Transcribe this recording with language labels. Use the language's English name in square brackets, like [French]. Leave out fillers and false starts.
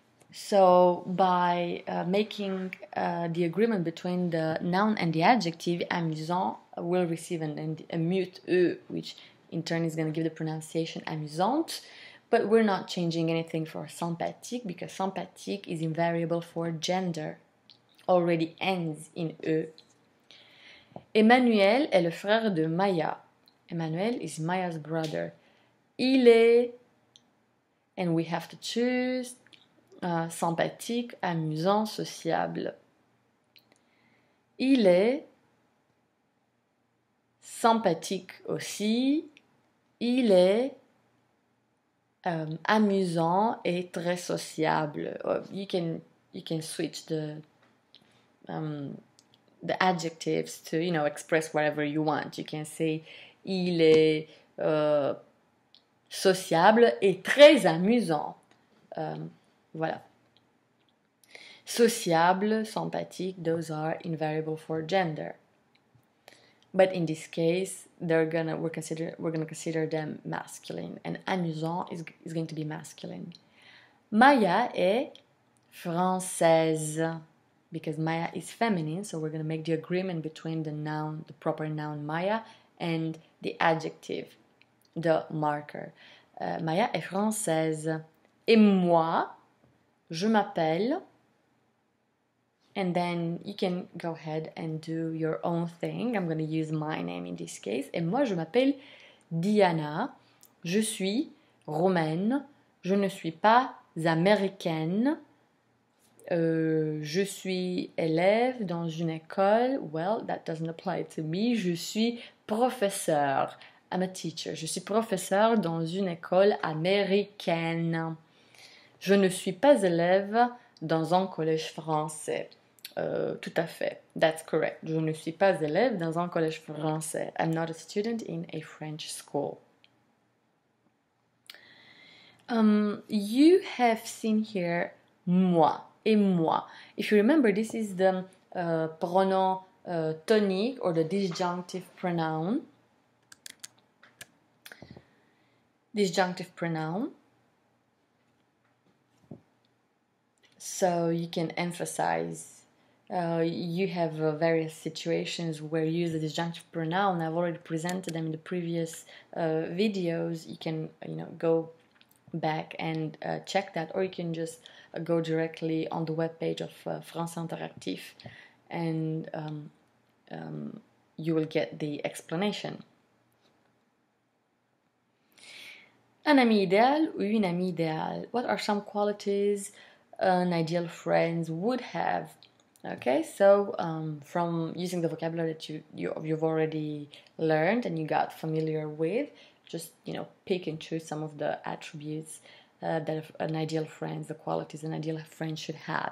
[English] So by making the agreement between the noun and the adjective, amusant will receive a mute e, which in turn is going to give the pronunciation amusante. But we're not changing anything for sympathique because sympathique is invariable for gender, already ends in e. [French] Emmanuel est le frère de Maya. [English] Emmanuel is Maya's brother. [French] Il est, [English] and we have to choose sympathique, amusant, sociable. [French] Il est sympathique aussi. Il est amusant et très sociable. [English] You can switch the adjectives to express whatever you want. You can say [French] il est sociable et très amusant. [English] Voilà. Sociable, sympathique, those are invariable for gender. But in this case, we're gonna consider them masculine, and amusant is going to be masculine. [French] Maya est française [English] because Maya is feminine, so we're gonna make the agreement between the proper noun Maya, and the adjective, the marker. [French] Maya est française. Et moi, je m'appelle. [English] And then you can go ahead and do your own thing. I'm going to use my name in this case. [French] Et moi, je m'appelle Diana. Je suis romaine. Je ne suis pas américaine. Je suis élève dans une école. [English] Well, that doesn't apply to me. [French] Je suis professeur. [English] I'm a teacher. [French] Je suis professeur dans une école américaine. Je ne suis pas élève dans un collège français. Tout à fait. [English] That's correct. [French] Je ne suis pas élève dans un collège français. [English] I'm not a student in a French school. You have seen here moi. et moi. If you remember, this is the pronoun tonic or the disjunctive pronoun. Disjunctive pronoun. So you can emphasize. You have various situations where you use the disjunctive pronoun. I've already presented them in the previous videos. You can, go back and check that, or you can just go directly on the webpage of France Interactif, and you will get the explanation. [French] Un ami idéal ou une amie idéale. [English] What are some qualities an ideal friend would have? Okay, so from using the vocabulary that you've already learned and you got familiar with, just pick and choose some of the attributes that an ideal friend, the qualities an ideal friend should have.